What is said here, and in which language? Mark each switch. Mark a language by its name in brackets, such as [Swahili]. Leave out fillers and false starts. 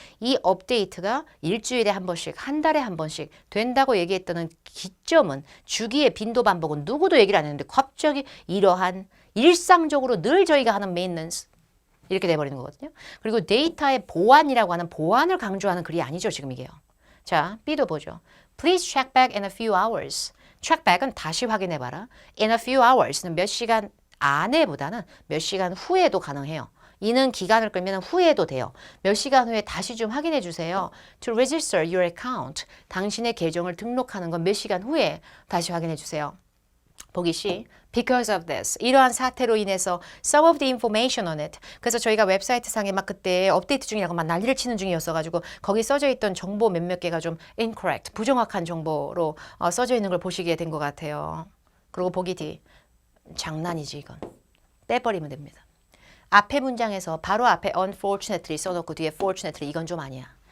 [Korean] 이 업데이트가 일주일에 한 번씩, 한 달에 한 번씩 된다고 얘기했던 기점은 주기의 빈도 반복은 누구도 얘기를 안 했는데 갑자기 이러한 일상적으로 늘 저희가 하는 메인넌스 이렇게 돼버리는 거거든요. 그리고 데이터의 보안이라고 하는 보안을 강조하는 글이 아니죠, 지금 이게요. 자, B도 보죠. [English] Please check back in a few hours. [Korean] check back은 다시 확인해봐라. in a few hours는 몇 시간 안에보다는 몇 시간 후에도 가능해요. 이는 기간을 끌면 후에도 돼요. 몇 시간 후에 다시 좀 확인해 주세요. [English] To register your account. [Korean] 당신의 계정을 등록하는 건 몇 시간 후에 다시 확인해 주세요. [English] 보기 C. Because of this. [Korean] 이러한 사태로 인해서 [English] some of the information on it. [Korean] 그래서 저희가 웹사이트 상에 막 그때 업데이트 중이라고 막 난리를 치는 중이었어가지고 거기 써져 있던 정보 몇몇 개가 좀 incorrect, 부정확한 정보로 써져 있는 걸 보시게 된 것 같아요. 그리고 보기 D. 장난이지 이건. 빼버리면 됩니다. 앞에 문장에서 바로 앞에 unfortunately 써놓고 뒤에 fortunately 이건 좀 아니야.